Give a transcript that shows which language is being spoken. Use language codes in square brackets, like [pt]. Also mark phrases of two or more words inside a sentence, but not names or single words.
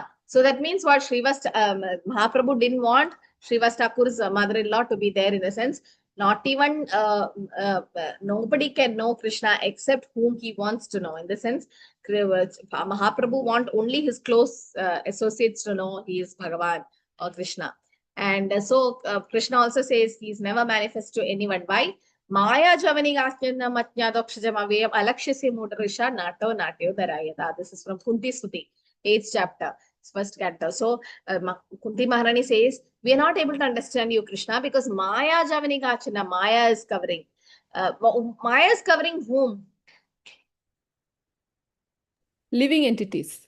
[en] So that means what Srivas Mahaprabhu didn't want Srivas Thakur's mother-in-law to be there in the sense, not even nobody can know Krishna except whom he wants to know. In the sense, Mahaprabhu want only his close associates to know he is Bhagavan or Krishna. And so Krishna also says he's never manifest to anyone. Why? [sa] Maya Javani Gastyana Matnyadokshajamavayam Alakshasi Mudarisha Nato Natyo Darayata. [en] This is from Kunti Stuti, 8th chapter, first canto. So Kunti Maharani says, we are not able to understand you, Krishna, because [sa] Maya Javani Gachana, [en] Maya is covering. Maya is covering whom? Living entities.